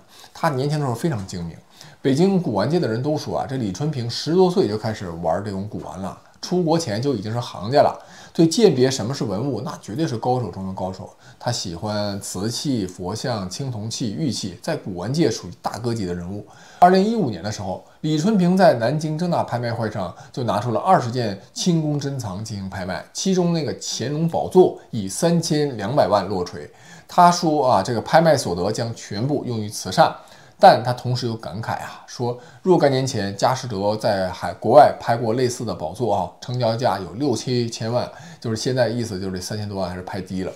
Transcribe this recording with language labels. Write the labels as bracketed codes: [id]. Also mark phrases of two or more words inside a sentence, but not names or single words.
[zh] 他年輕的時候非常精明。北京古玩界的人都說這李春平10多歲就開始玩這種古玩了，出國前就已經是行家了，对鉴別什麼是文物那絕對是高手中的高手。他喜歡瓷器、佛像、青銅器、玉器，在古玩界屬于大哥级的人物。2015年的时候，李春平在南京正大拍賣會上就拿出了20件清宮珍藏進行拍賣，其中那個乾隆寶座以3200萬落槌。他說這個拍賣所得將全部用於慈善。但他同時有感慨說若干年前佳士得在國外拍過類似的寶座成交價有6、7千萬，就是現在意思就是3000多萬還是拍低了。